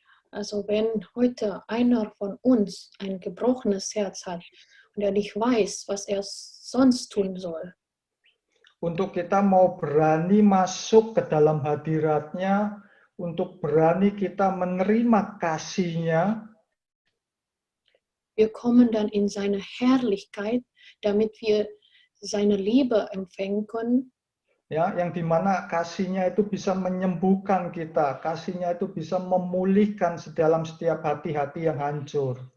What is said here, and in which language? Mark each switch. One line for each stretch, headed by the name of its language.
German: Also wenn heute einer von uns ein gebrochenes Herz hat und er nicht weiß, was er sonst tun soll,
Indonesian: untuk kita mau berani masuk ke dalam hadirat-Nya, untuk berani kita menerima kasih-Nya,
German: wir kommen dann in seine Herrlichkeit, damit wir seine Liebe empfangen können.
Indonesian: Ya, yang dimana kasih-Nya itu bisa menyembuhkan kita, kasih-Nya itu bisa memulihkan dalam setiap hati-hati yang hancur.